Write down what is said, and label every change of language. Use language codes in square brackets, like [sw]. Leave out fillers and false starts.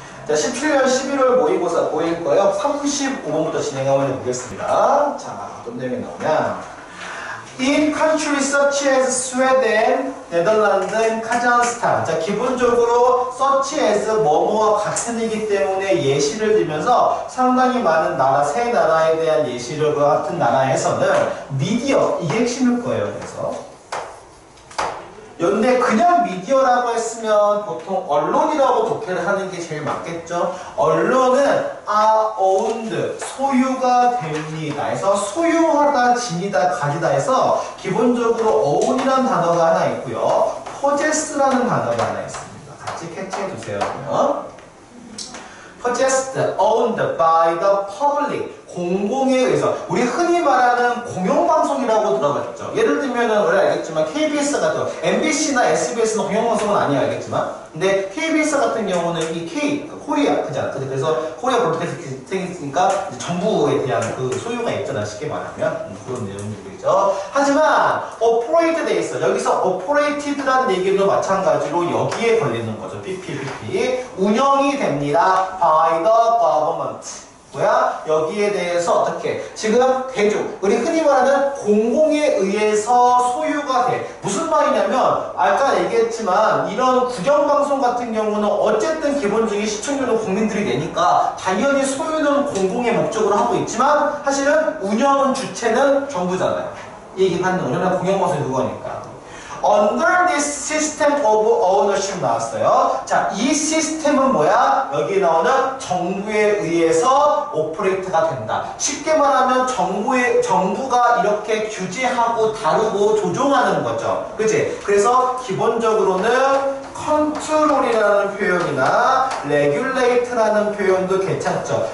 [ko] 자, 17년 11월 모의고사 보일 거예요. 35번부터 진행해 보겠습니다. 자, 어떤 내용이 나오냐. [en] In countries such as Sweden, 네덜란드, 카자흐스탄. [ko] 자, 기본적으로 such as 뭐뭐와 같은이기 때문에 예시를 들면서 상당히 많은 나라, 세 나라에 대한 예시를 그 같은 나라에서는 미디어, 이게 핵심일 거예요. 그래서. 근데 그냥 미디어라고 했으면 보통 언론이라고 독해를 하는 게 제일 맞겠죠. 언론은 [en] are owned, [ko] 소유가 됩니다. 해서 소유하다, 지니다, 가지다 해서 기본적으로 own이라는 단어가 하나 있고요. possess라는 단어가 하나 있습니다. 같이 캐치해 주세요. [en] possessed, owned by the public. [ko] 공공에 의해서. 우리 흔히 말하는 공영방송이라고 들어봤죠. 예를 들면은 원래 알겠지만 KBS 같은 MBC나 SBS는 공영방송은 아니야 알겠지만 근데 KBS 같은 경우는 이 코리아 그잖아. 그래서 코리아 브로드캐스팅이니까 정부에 대한 그 소유가 있잖아. 쉽게 말하면 그런 내용들이죠. 하지만 operate 돼 있어. 여기서 operated라는 얘기도 마찬가지로 여기에 걸리는 거죠. PPP 운영이 됩니다. [en] by the government. [ko] 뭐야? 여기에 대해서 어떻게? 지금 대중, 우리 흔히 말하는 공공에 의해서 소유가 돼. 무슨 말이냐면 아까 얘기했지만 이런 국영방송 같은 경우는 어쨌든 기본적인 시청률은 국민들이 내니까 당연히 소유는 공공의 목적으로 하고 있지만 사실은 운영은 주체는 정부잖아요. 이 얘기 받는 운영은 공영방송이 그거니까. [en] Under this system of ownership [ko] 나왔어요. 자, 이 시스템은 뭐야? 여기 나오는 정부에 의해서 오퍼레이트가 된다. 쉽게 말하면 정부가 이렇게 규제하고 다루고 조종하는 거죠. 그치? 그래서 기본적으로는 컨트롤이라는 표현이나 regulate라는 표현도 괜찮죠.